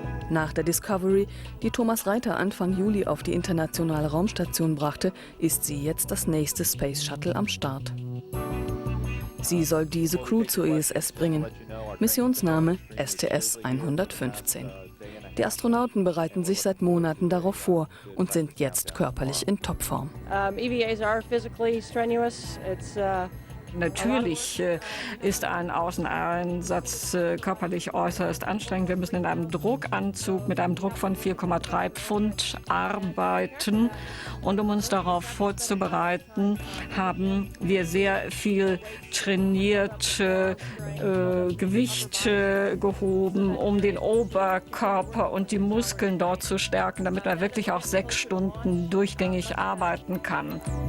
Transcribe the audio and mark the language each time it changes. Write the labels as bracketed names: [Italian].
[German] Nach der Discovery, die Thomas Reiter Anfang Juli auf die internationale Raumstation brachte, ist sie jetzt das nächste Space Shuttle am Start. Sie soll diese Crew zur ISS bringen. Missionsname STS-115. Die Astronauten bereiten sich seit Monaten darauf vor und sind jetzt körperlich in Topform. [English] EVAs are physically strenuous. [German] Natürlich ist ein Außeneinsatz körperlich äußerst anstrengend. Wir müssen in einem Druckanzug mit einem Druck von 4,3 Pfund arbeiten. Und um uns darauf vorzubereiten, haben wir sehr viel trainiert, Gewicht gehoben, um den Oberkörper und die Muskeln dort zu stärken, damit man wirklich auch 6 Stunden durchgängig arbeiten kann.